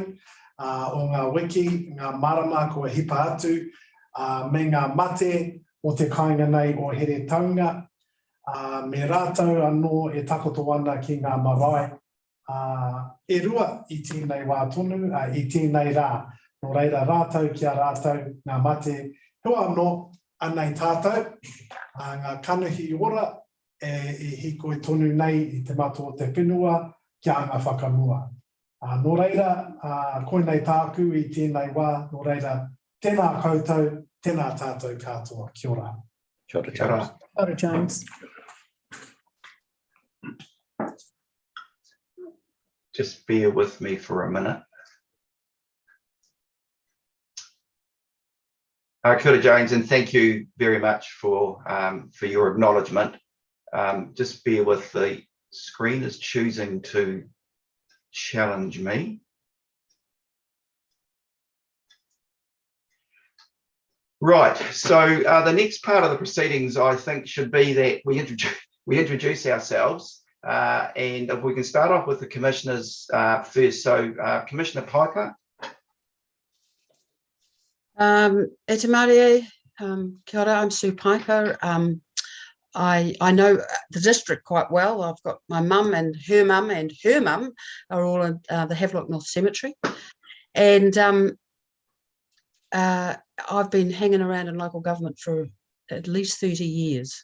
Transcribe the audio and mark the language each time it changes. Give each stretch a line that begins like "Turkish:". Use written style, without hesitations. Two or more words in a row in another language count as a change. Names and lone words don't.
Māori: o ngā wiki, ngā marama kua hipa atu, me ngā mate o te kāinga nei o here taunga, me rātou anō e takoto ana ki ngā marae, e rua I tēnei wā tonu, I tēnei rā, no reira rātou kia rātou ngā mate, hua anō anei tātou, ngā kanuhi ora e hiko tonu nei I te mato o te whenua, kia anga whakamua. Nō reira, koe nei tāku I tēnei wā, nō reira, tēnā koutou, tēnā tātou katoa. Kia ora. Kia ora. Kia ora. Kia ora, James.
English: Just bear with me for a minute.
Māori: Kia ora,
English: James, and thank you very much for your acknowledgement. Just bear with the screen is choosing to challenge me. Right, so the next part of the proceedings I think should be that we introduce ourselves, and if we can start off with the commissioners first. So Commissioner Piper.
Māori: E te Marie, kia ora,
English: I'm Sue Piper. I know the district quite well. I've got my mum and her mum are all in the Havelock North Cemetery. And I've been hanging around in local government for at least 30 years.